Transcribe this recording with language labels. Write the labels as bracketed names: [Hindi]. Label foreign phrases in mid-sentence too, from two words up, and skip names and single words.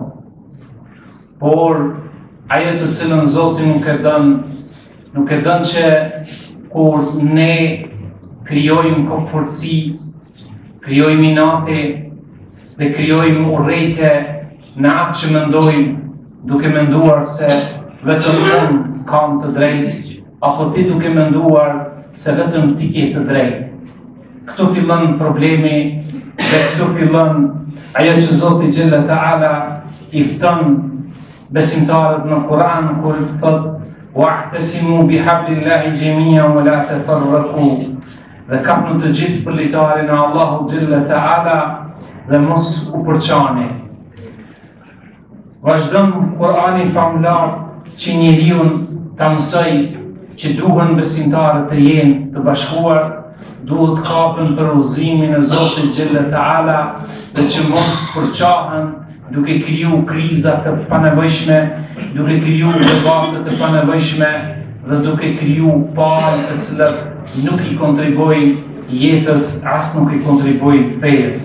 [Albanian] Por ajo të cilën Zoti nuk e dën që kur ne krijojmë komfortësi, krijojmë inate dhe krijojmë urrejtje në atë që mendojmë, duke menduar se vetëm unë kam të drejtë, apo ti duke menduar se vetëm ti ke të drejtë. Këtu fillon problemi dhe këtu fillon ajo që Zoti [Arabic] جل وعلا [Albanian] I fton besimtarët në Kur'an kur thotë [Arabic] واعتصموا بحبل الله جميعا ولا تفرقوا. [Albanian] Dhe kapni të gjithë për litarin e Allahu [Arabic] جل وعلا [Albanian] dhe mos u përçani. Vazhdon Kur'ani famlar që njeriu ta mësoj që duhen besimtarët të jenë të bashkuar, duhet kapen për udhëzimin e Zotit [Arabic] جل وعلا [Albanian] dhe që mos përçahen duke kriju kriza të panevojshme, duke kriju debate të panevojshme dhe duke kriju palë të cilat nuk I kontribojnë jetës, as nuk I kontribojnë fejes.